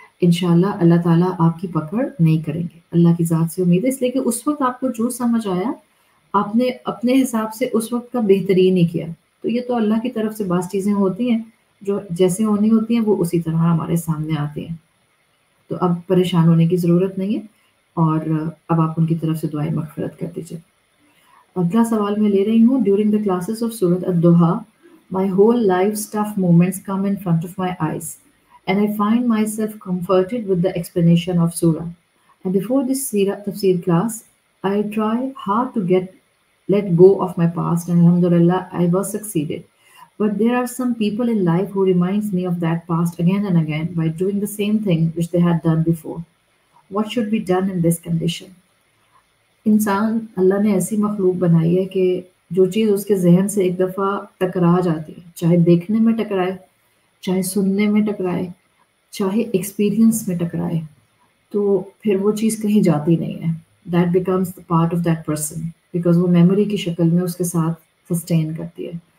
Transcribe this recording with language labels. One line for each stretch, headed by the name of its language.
Urdu: انشاءاللہ اللہ تعالیٰ آپ کی پکڑ نہیں کریں گے. اللہ کی ذات سے امید ہے، اس لیے کہ اس وقت آپ کو جو سمجھ آیا آپ نے اپنے حساب سے اس وقت کا بہترین ہی کیا. تو یہ تو اللہ کی طرف سے بعض چیزیں ہوتی ہیں جو جیسے ہونی ہوتی ہیں وہ اسی طرح ہمارے سامنے آتی ہیں. تو اب پریشان ہونے کی ضرورت نہیں ہے اور اب آپ ان کی طرف سے دعائیں مغفرت کر دیجیے. اگلا سوال میں لے رہی ہوں.
English: During the classes of سورۃ الضحیٰ my whole life's tough moments come in front of my eyes and I find myself comforted with the explanation of surah. And before this tafsir class, I try hard to let go of my past and alhamdulillah I was succeeded. But there are some people in life who reminds me of that past again and again by doing the same thing which they had done before. What should be done in this condition?
Urdu: انسان اللہ نے ایسی مخلوق بنائی ہے کہ جو چیز اس کے ذہن سے ایک دفعہ ٹکرا جاتی ہے، چاہے دیکھنے میں ٹکرائے، چاہے سننے میں ٹکرائے، چاہے ایکسپیرینس میں ٹکرائے، تو پھر وہ چیز کہیں جاتی نہیں ہے.
English: that becomes the part of that person because
Urdu: وہ میموری کی شکل میں اس کے ساتھ سسٹین کرتی ہے.